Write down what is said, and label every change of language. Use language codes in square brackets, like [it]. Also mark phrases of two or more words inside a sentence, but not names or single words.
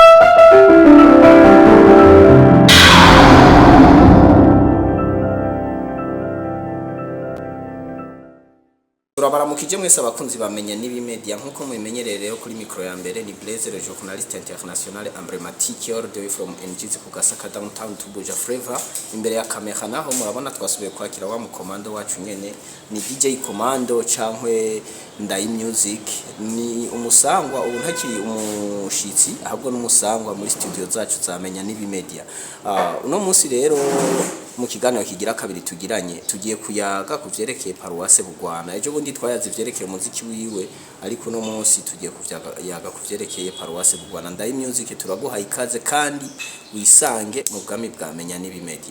[rn] turabaramukije mwese abakunzi bamenye n'ibimedia nkuko mubimenyereye rero kuri micro ya mbere ni Blaise [fr] le journaliste international emblématique [en] all the way from [rn] NGZ ku Gasaka downtown to Buja Flavor imbere ya kamera naho murabona twasubiye kwakira wa mukomando wacu nyene ni DJ Commando cankwe Ndayi Music ni umusangwa ubu ntakiri umushitsi ahubwo n'umusangwa muri studio zacu zamenya n'ibimedia uno munsi rero mu kiganiro kigira kabiri tugiranye tugiye kuyaga kuvyerekeye Paruwase Bugwana ejo bundi twayaze vyerekeye umuziki wiwe ariko no munsi tugiye kuvyaga kuvyerekeye Paruwase Bugwana Ndayi Music turaguha ikaze kandi wisange mu bwami bwamenya n'ibimedia